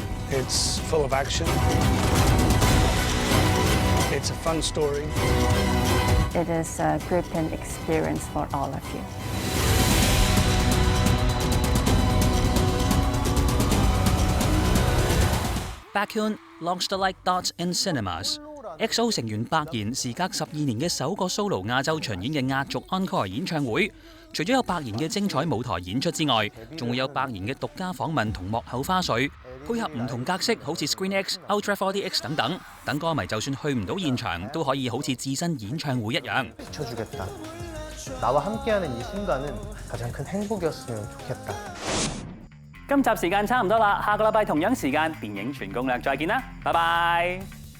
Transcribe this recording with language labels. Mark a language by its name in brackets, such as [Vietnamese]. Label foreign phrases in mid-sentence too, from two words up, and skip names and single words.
[English] It's full of action. It's a fun story. It is a gripping experience for all of you. Baekhyun launched like dots in cinemas. [Cantonese] EXO 成員百賢時隔12年嘅首個 solo 亞洲巡演嘅壓軸 encore 演唱會，除咗有百賢嘅精彩舞台演出之外，仲會有百賢嘅獨家訪問同幕後花絮，配合唔同格式，好似 Screen X、Ultra 4DX 等等，等歌迷就算去唔到現場，都可以好似置身演唱會一樣。 [Korean] 나와 함께하는 이 순간은 가장 큰 행복이었으면 좋겠다. [Cantonese] 今集時間差唔多啦，下個禮拜同樣時間電影全攻略再見啦，拜拜。